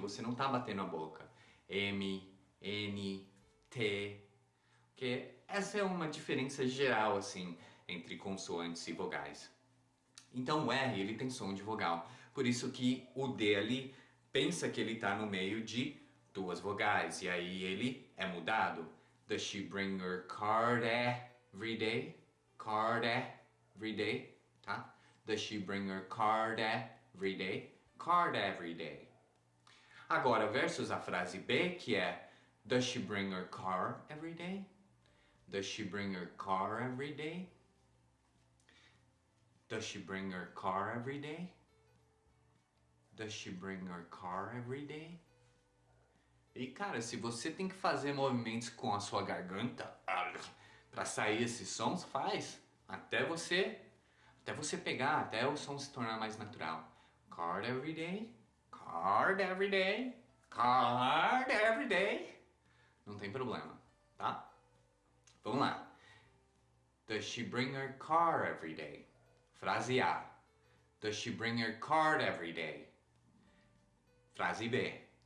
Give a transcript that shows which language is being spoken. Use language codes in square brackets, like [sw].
[pt] Você não tá batendo a boca. M, N, T, que essa é uma diferença geral, assim, entre consoantes e vogais. Então o R, ele tem som de vogal. Por isso que o D ali pensa que ele está no meio de duas vogais. E aí ele é mudado. [en] Does she bring her card every day? Card every day, tá? Does she bring her card every day? Card every day. [pt] Agora, versus a frase B, que é [en] Does she bring her car every day? Does she bring her car every day? Does she bring her car every day? Does she bring her car every day? [pt] E cara, se você tem que fazer movimentos com a sua garganta para sair esses sons, faz. Até você pegar, até o som se tornar mais natural. [en] Card every day, card every day, card every day. [pt] Não tem problema, tá? Vamos lá. [en] Does she bring her car every day? [pt] Frase A. [en] Does she bring her card every day? [pt] Frase B.